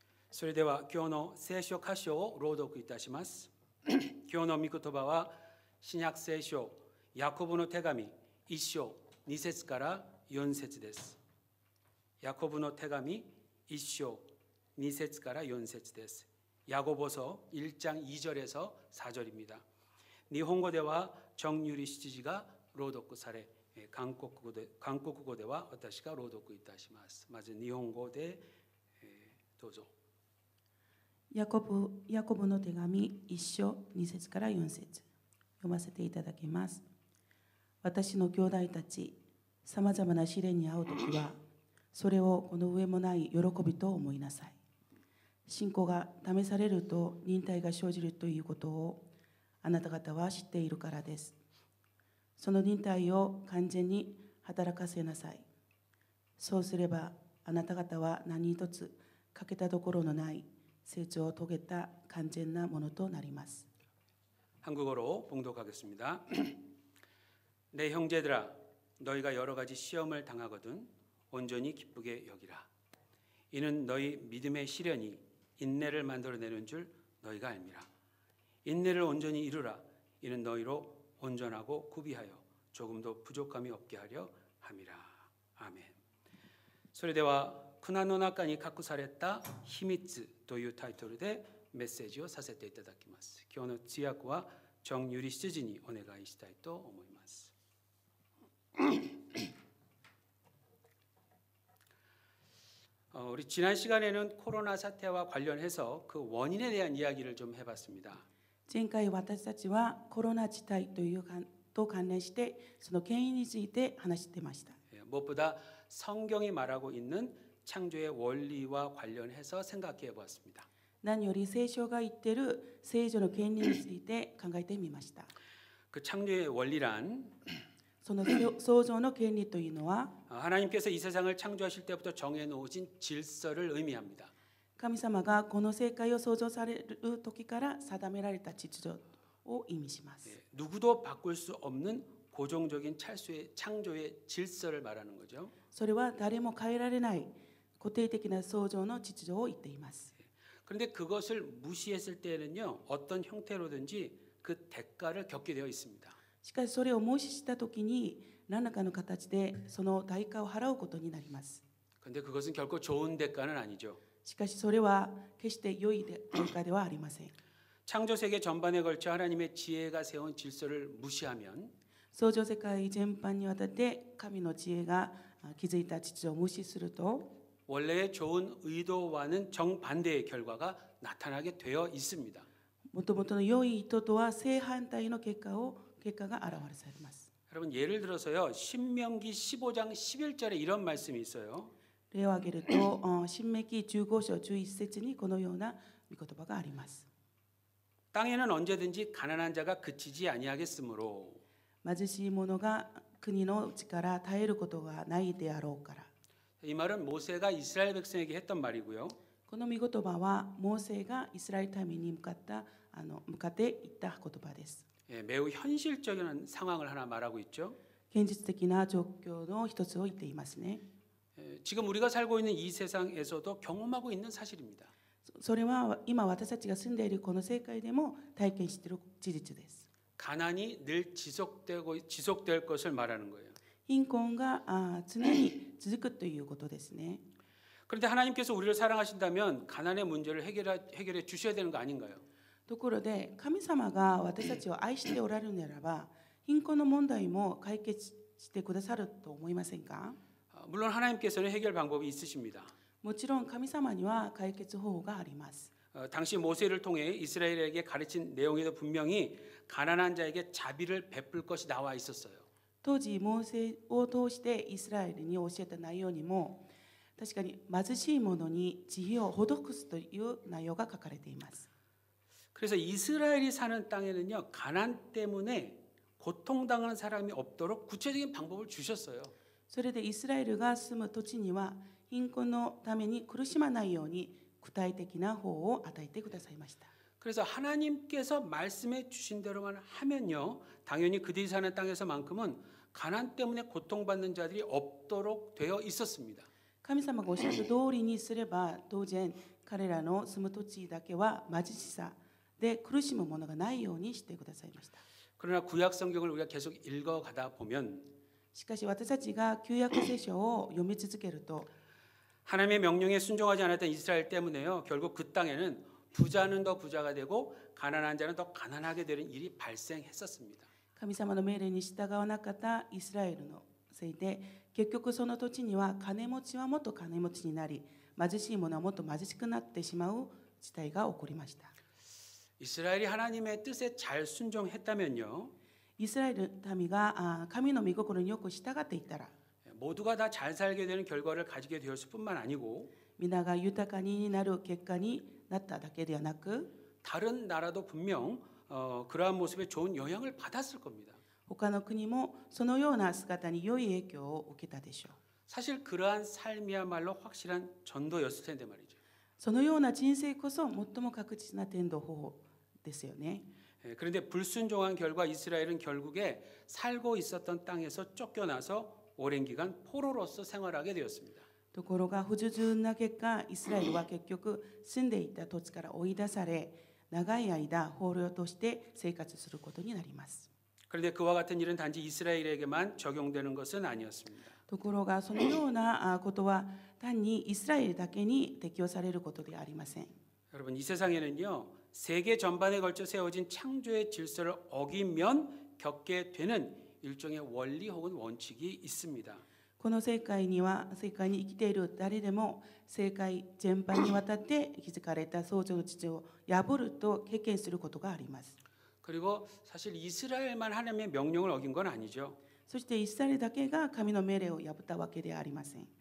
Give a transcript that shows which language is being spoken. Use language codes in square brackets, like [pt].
[ja] それでは今日の聖書箇所を朗読いたします。今日の御言葉は新約聖書ヤコブの手紙1章2節から4節です。ヤコブの手紙1章2節から4節です。 [ko] 야고보서 1장 2절에서 4절입니다. 일본어 [ja] では정유리 시지가 朗読され、韓国語では私が朗読いたします。まず日本語でどうぞ。ヤコブの手紙1章2節から4節読ませていただきます。私の兄弟たち、さまざまな試練に遭うときは、それをこの上もない喜びと思いなさい。信仰が試されると忍耐が生じるということをあなた方は知っているからです。その忍耐を完全に働かせなさい。そうすればあなた方は何一つ欠けたところのない成長を遂げた完全なものとなります。 [ko] 한국어로 봉독하겠습니다. 내 형제들아, 너희가 여러 가지 시험을 당하거든 온전히 기쁘게 여기라. 이는 너희 믿음의 시련이 인내를 만들어내는 줄 너희가 알미라. 인내를 온전히 이루라. 이는 너희로 온전하고 구비하여 조금도 부족함이 없게 하려 함이라. 아멘. [ja] それでは苦難の中に隠された秘密というタイトルでメッセージをさせていただきます。今日の通訳は정유리 시즌이にお願いしたいと思います。 [ko] 우리 지난 시간에는 코로나 사태와 관련해서 그 원인에 대한 이야기를 좀 해봤습니다. [ja] 前回私たちはコロナ事態と関連してその原因について話してました。 [ko] 무엇보다 성경이 말하고 있는 창조의 원리와 관련해서 생각해 보았습니다. [ja] 何より聖書が言っている聖女の原理について考えてみました。 [ko] 그 창조의 원리란 [ja] その創造の原理というのは [ko] 하나님께서 이 세상을 창조하실 때부터 정해 놓으신 질서를 의미합니다. [ja] 神様がこの世界を創造される時から定められた秩序を意味します。 [ko] 누구도 바꿀 수 없는 고정적인 창조의 질서를 말하는 거죠. [ja] それは誰も変えられない固定的な創造の秩序を言っています。 [ko] 그런데 그것을 무시했을 때는요, 어떤 형태로든지 그 대가를 겪게 되어 있습니다. [ja] しかしそれを無視した時に何らかの形でその代価を払うことになります。 [ko] 그런데 그것은 결코 좋은 대가는 아니죠. [ja] しかしそれは決して良い代価ではありません。 [ko] 창조 세계 전반에 걸쳐 하나님의 지혜가 세운 질서를 무시하면 [ja] 創造世界全般にわたって神の知恵が築いた秩序を無視すると [ko] 원래의 좋은 의도와는 정반대의 결과가 나타나게 되어 있습니다. [ja] もともとの良い意図とは正反対の結果が現れされます。 [ko] 여러분 예를 들어서요, 신명기 15장 11절에 이런 말씀이 있어요. [ja] 例を挙げると新明記15章11節にこのような御言葉があります。 [ko] 땅에는 언제든지 가난한 자가 그치지 아니하겠으므로 [ja] 貧しい者が国のうちから絶えることがないであろうから。 [ko] 이 말은 모세가 이스라엘 백성에게 했던 말이고요. [ja] この御言葉はモーセがイスラエル民に向かって言った言葉です。 [ko] 매우 현실적인 상황을 하나 말하고 있죠. [ja] 現実的な状況の一つを言っていますね。 [ko] 지금 우리가 살고 있는 이 세상에서도 경험하고 있는 사실입니다. [ja] それは今私たちが住んでいるこの世界でも体験している事実です。 [ko] 가난이 늘 지속될 것을 말하는 거예요. [ja] 貧困が常に続くということですね。 [ko] 그런데 하나님께서 우리를 사랑하신다면 가난의 문제를 해결해 주셔야 되는 거 아닌가요? [ja] ところで神様が私たちを愛しておられるならば貧困の問題も解決してくださると思いませんか？ [ko] 물론 하나님께서는 해결 방법이 있으십니다. [ja] もちろん神様には解決方法があります。 [ko] 당시 모세를 통해 이스라엘에게 가르친 내용에도 분명히 가난한 자에게 자비를 베풀 것이 나와 있었어요. [ja] 当時モーセを通してイスラエルに教えた内容にも確かに貧しい者に慈悲を施すという内容が書かれています。 [ko] 그래서 이스라엘이 사는 땅에는요, 가난 때문에 고통당하는 사람이 없도록 구체적인 방법을 주셨어요. [ja] それでイスラエルが住む土地には貧困のために苦しまないように具体的な法を与えてくださいました。 [ko] 그래서 하나님께서 말씀해 주신 대로만 하면요, 당연히 그들이 사는 땅에서만큼은 가난 때문에 고통받는 자들이 없도록 되어 있었습니다. [ja] 神様がおっしゃる通りにすれば当然彼らの住む土地だけは貧しさで苦しむものがないようにしてくださいました。 [ko] 그러나 구약 성경을 우리가 계속 읽어가다 보면 [ja] しかし私たちが旧約聖書を読み続けると [ko] 하나님의 명령에 순종하지 않았던 이스라엘 때문에요, 결국 그 땅에는 부자는 더 부자가 되고 가난한 자는 더 가난하게 되는 일이 발생했었습니다. [ja] 神様の命令に従わなかったイスラエルのせいで結局その土地には金持ちはもっと金持ちになり貧しい者はもっと貧しくなってしまう事態が起こりました。 [ko] 이스라엘이 하나님의 뜻에 잘 순종했다면요, [ja] イスラエル民が神の御心によく従っていったら [ko] 모두가 다 잘 살게 되는 결과를 가지게 되었을 뿐만 아니고 [ja] 皆が豊かになる結果になっただけではなく [ko] 다른 나라도 분명 그러한 모습에 좋은 영향을 받았을 겁니다. [ja] 他の国もそのような姿に良い影響を受けたでしょう。 [ko] 사실 그러한 삶이야말로 확실한 전도였을 텐데 말이죠. [ja] そのような人生こそ最も確実な伝道方法ですよね。 [ko] 그런데 불순종한 결과 이스라엘은 결국에 살고 있었던 땅에서 쫓겨나서 오랜 기간 포로로서 생활하게 되었습니다. [ja] ところが不従な結果イスラエルは結局住んでいた土地から追い出され長い間捕虜として生活することになります。 [ko] 그런데 그와 같은 일은 단지 이스라엘에게만 적용되는 것은 아니었습니다. [ja] ところがそのようなことは単にイスラエルだけに適用されることではありません。 [ko] 여러분, 이 세상에는요, 세계 전반에 걸쳐 세워진 창조의 질서를 어기면 겪게 되는 일종의 원리 혹은 원칙이 있습니다. [ja] この世界に生きている誰でも世界全般にわたって築かれた創造の秩序を破ると経験することがあります。 [ko] 그리고 사실 이스라엘만 하나님의 명령을 어긴 건 아니죠. [ja] そしてイスラエルだけが神の命令を破ったわけではありません。